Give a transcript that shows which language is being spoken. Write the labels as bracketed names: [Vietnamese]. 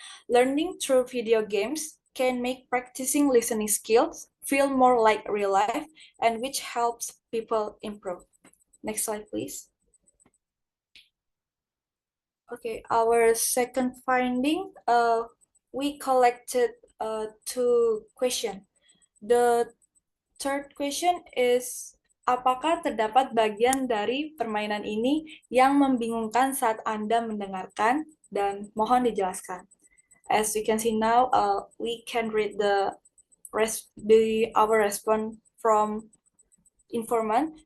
[English] Learning through video games can make practicing listening skills feel more like real life, and which helps people improve. Next slide, please. Okay, our second finding, we collected 2 questions. The third question is, [Indonesian] apakah terdapat bagian dari permainan ini yang membingungkan saat Anda mendengarkan? Dan mohon dijelaskan. [English] As you can see now, we can read our response from informant.